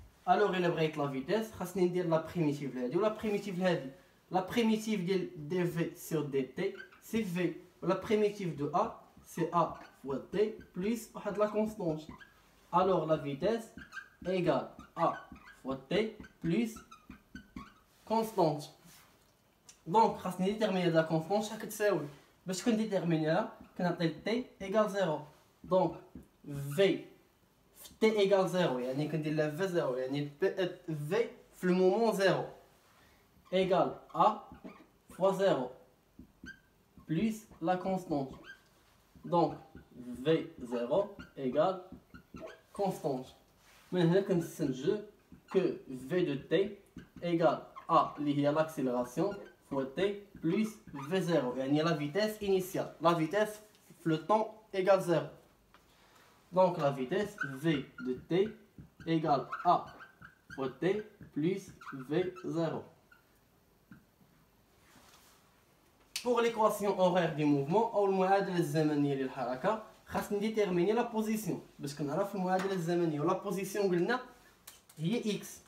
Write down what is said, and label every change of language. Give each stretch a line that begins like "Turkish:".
Arabic: Alors إلا بغيت لا فيتيس خاصني ندير لا بريميتيف لهادي ولا بريميتيف لهادي.
French: لا بريميتيف ديال dv sur dt c'est v ولا بريميتيف دو A c'est A fois t plus واحد لا constante. Alors la vitesse égale A fois t plus constante.
Arabic: Donc خاصني ديتيرميني لا constante شحال كتساوي. باش كنديتيرمينيها كنعطي
French: t égale 0. Donc v t égale 0
Arabic: يعني كندير لها
French: v 0 يعني v في المومون 0 égale A fois 0 plus la constante. Donc v0 égale constante.
Arabic: من هنا كنستنتجو
French: que v de t égale A اللي هي l'accélération fois t plus v0 يعني la vitesse initiale. La vitesse في le temps égale 0. Donc la vitesse v de t égale A fois t plus v0. Pour l'équation horaire du mouvement
Arabic: أو المعادلة الزمنية للحركة خاصني نديتيرميني لا بوزيسيون. باش كنعرف المعادلة الزمنية ولا بوزيسيون قلنا هي x.